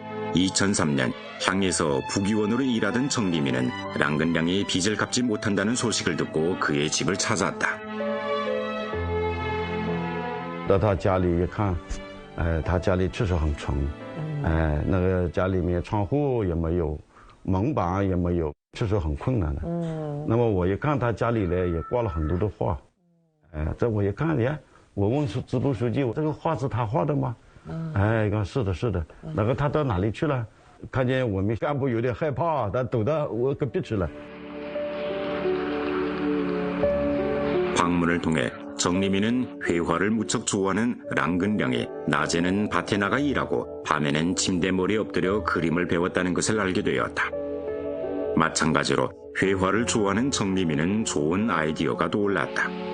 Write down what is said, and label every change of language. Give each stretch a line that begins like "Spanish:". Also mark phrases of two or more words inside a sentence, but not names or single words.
Korean: 2003년 향에서 부기원으로 일하던 정리민은 랑근량이 빚을 갚지 못한다는 소식을 듣고 그의 집을 찾았다.
Chinese: 到他家里一看，他家里确实很穷，那个家里面窗户也没有，门板也没有，确实很困难的。那么我一看他家里呢也挂了很多的画，这我一看，我问支部书记，这个画是他画的吗？说是的，是的。那个他到哪里去了？看见我们干部有点害怕，他躲到我隔壁去了。
Korean: 방문을 통해 정리민은 회화를 무척 좋아하는 랑근량이 낮에는 밭에 나가 일하고 밤에는 침대머리에 엎드려 그림을 배웠다는 것을 알게 되었다. 마찬가지로 회화를 좋아하는 정리민은 좋은 아이디어가 떠올랐다.